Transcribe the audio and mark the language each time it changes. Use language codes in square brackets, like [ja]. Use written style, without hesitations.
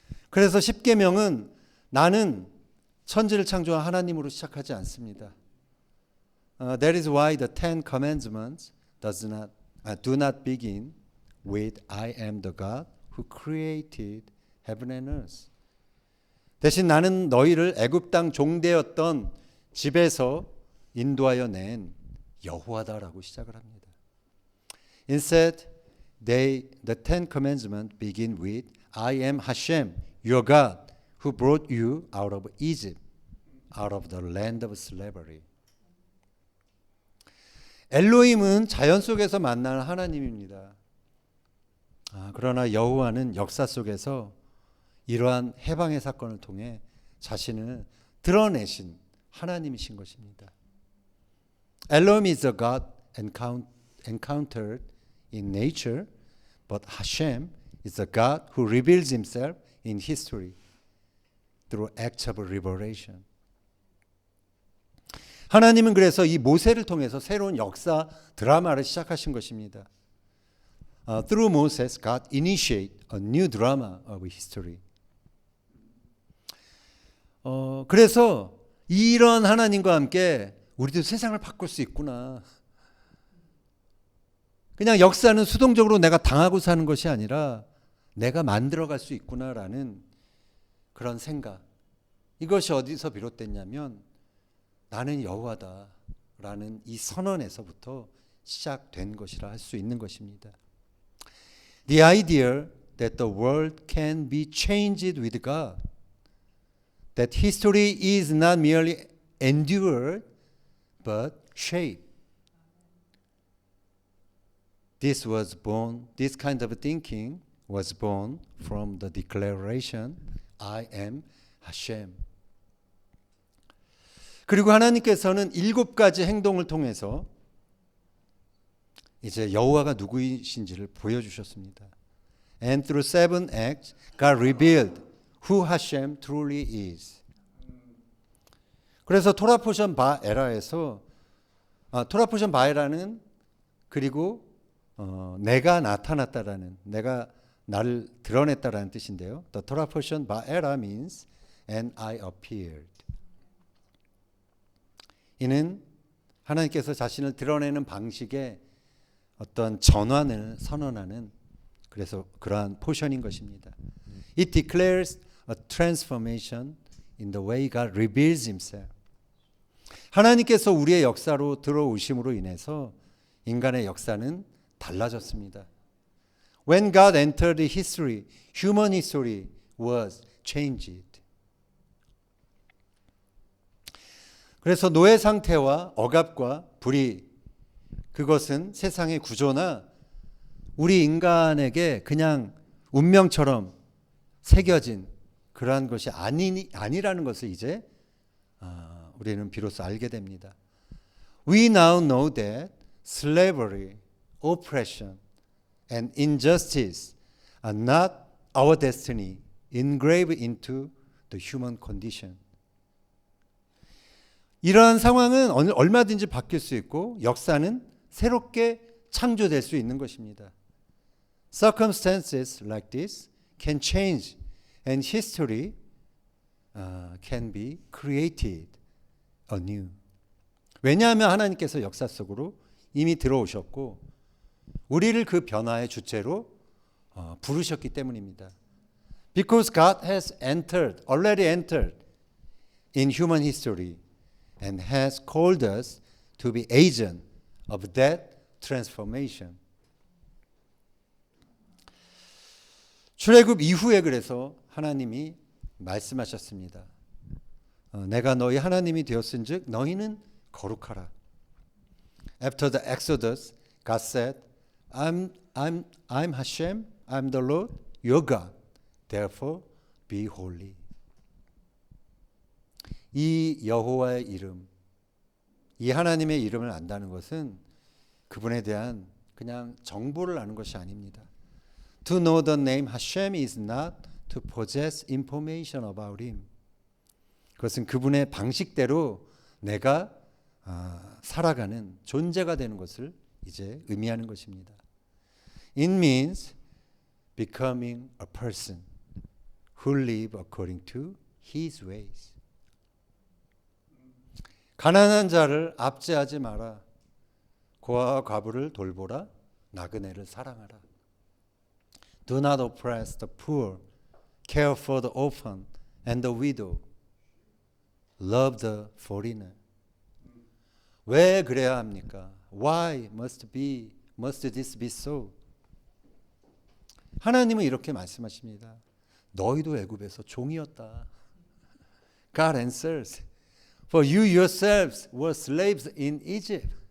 [ko] 그래서 십계명은 나는 천지를 창조한 하나님으로 시작하지 않습니다. [en] That is why the Ten Commandments do not begin with I am the God who created heaven and earth. [ko] 대신 나는 너희를 애굽 땅 종되었던 집에서 인도하여 낸 여호와다라고 시작을 합니다. [en] Instead, the Ten Commandments begin with I am Hashem, your God, who brought you out of Egypt, out of the land of slavery. [ko] 엘로힘은 자연 속에서 만나는 하나님입니다. 그러나 여호와는 역사 속에서 이러한 해방의 사건을 통해 자신을 드러내신 하나님이신 것입니다. [en] Elohim is a God encountered in nature, but Hashem is a God who reveals himself in history through acts of revelation. [ko] 하나님은 그래서 이 모세를 통해서 새로운 역사 드라마를 시작하신 것입니다. [en] Through Moses, God initiated a new drama of history. [ko] 그래서 이런 하나님과 함께 우리도 세상을 바꿀 수 있구나. 그냥 역사는 수동적으로 내가 당하고 사는 것이 아니라 내가 만들어갈 수 있구나라는 그런 생각. 이것이 어디서 비롯됐냐면 나는 여호와다라는 이 선언에서부터 시작된 것이라 할 수 있는 것입니다. [en] The idea that the world can be changed with God. That history is not merely endured but shaped. This kind of thinking was born from the declaration, I am Hashem. [ko] 그리고 하나님께서는 7가지 행동을 통해서 이제 여호와가 누구이신지를 보여주셨습니다. [en] And through 7 acts, God revealed who Hashem truly is. [ko] 그래서 토라포션 바에라에서 토라포션 바에라는 그리고 내가 나타났다라는, 내가 나를 드러냈다라는 뜻인데요. [en] The 토라포션 바에라 means and I appeared. [ko] 이는 하나님께서 자신을 드러내는 방식의 어떤 전환을 선언하는 그래서 그러한 포션인 것입니다. [en] It declares a transformation in the way God reveals himself. [ko] 하나님께서 우리의 역사로 들어오심으로 인해서 인간의 역사는 달라졌습니다. [en] When God entered history, human history was changed. [ko] 그래서 노예 상태와 억압과 불의, 그것은 세상의 구조나 우리 인간에게 그냥 운명처럼 새겨진 그러한 것이 아니라는 것을 이제 우리는 비로소 알게 됩니다. [en] We now know that slavery, oppression, and injustice are not our destiny engraved into the human condition. [ko] 이러한 상황은 얼마든지 바뀔 수 있고 역사는 새롭게 창조될 수 있는 것입니다. [en] Circumstances like this can change and history can be created anew. [ko] 왜냐하면 하나님께서 역사 속으로 이미 들어오셨고 우리를 그 변화의 주체로 부르셨기 때문입니다. [en] Because God has already entered in human history and has called us to be agent of that transformation. [ko] 출애굽 이후에 그래서 하나님이 말씀하셨습니다. 내가 너희 하나님이 되었은즉 너희는 거룩하라. [en] After the Exodus, God said, I'm Hashem, I'm the Lord, your God. Therefore, be holy. [ko] 이 여호와의 이름, 이 하나님의 이름을 안다는 것은 그분에 대한 그냥 정보를 아는 것이 아닙니다. [en] To know the name Hashem is not to possess information about him. [ko] 그것은 그분의 방식대로 내가 살아가는 존재가 되는 것을 이제 의미하는 것입니다. [en] It means becoming a person who live according to his ways. [ko] 가난한 자를 압제하지 마라. 고아와 과부를 돌보라. 나그네를 사랑하라. [en] Do not oppress the poor. Care for the orphan and the widow. Love the foreigner. [ko] 왜 그래야 합니까? [en] Why must this be so? [ko] 하나님은 이렇게 말씀하십니다. 너희도 애굽에서 종이었다. [en] God answers. For you yourselves were slaves in Egypt.